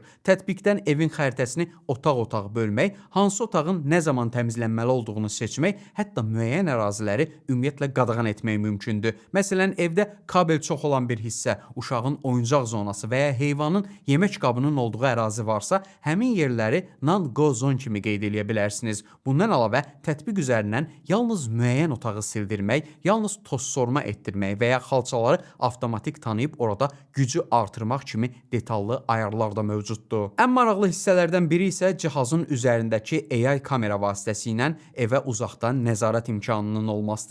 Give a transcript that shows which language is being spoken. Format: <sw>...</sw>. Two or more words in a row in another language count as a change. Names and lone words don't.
<az>Tətbiqdən evin xəritəsini otaq-otaq bölmək, hansı otağın nə zaman təmizlənməli olduğunu seçmək, hətta müəyyən əraziləri ümumiyyətlə qadağan etmək mümkündür. Məsələn, evdə kabel çox olan bir hissə, uşağın oyuncaq zonası və ya heyvanın yemək qabının olduğu ərazi varsa, həmin yerləri</az> <en>non-go zone</en> <az>kimi qeyd edə bilərsiniz. Bundan əlavə, tətbiq üzərindən yalnız müəyyən otağı sildirmək, yalnız toz sorma etdirmək və ya xalçaları avtomatik tanıyıb orada gücü artırmaq kimi detallı ayarlar da mövcuddur. Ən maraqlı hissələrdən biri isə cihazın üzərindəki AI kamera vasitəsilə evə uzaqdan nəzarət imkanının olmasıdır.</az>